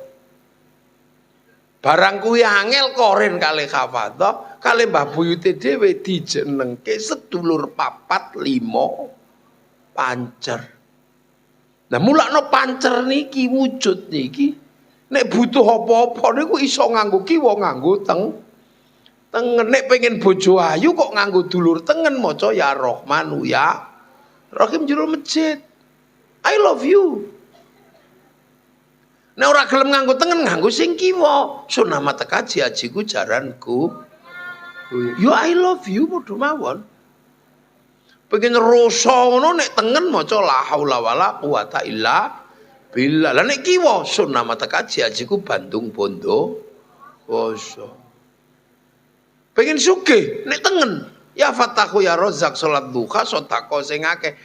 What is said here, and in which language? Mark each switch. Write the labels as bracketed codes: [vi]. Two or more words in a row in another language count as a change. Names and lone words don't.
[jv] Barang kuwi angel korin kali hafadha, kali Mbah Buyute dhewe dijenengke sedulur papat limo pancer. Nah mulakno pancer niki wujud niki nek butuh apa-apa niku iso nganggo kiwa nganggo tengen. Nek pengen bojo ayu kok nganggo dulur tengen maca [ar] يا رحمن يا رحيم [jv] jero masjid. [en] I love you. [jv] Nek ora gelem nganggo tengen nganggo sing kiwa. Sunama tekaji ajiku jaranku. Yo [en] I love you [jv] padha mawon. Pengen rasa ngono nek tengen maca [ar] لا حول ولا قوة إلا بالله. [jv] Lah nek kiwa sunama tekaji ajiku Bandung Bondo Woso. Pengen sugih nek tengen [ar] يا فتاح يا رزاق [jv] salat duha sedekah sing akeh.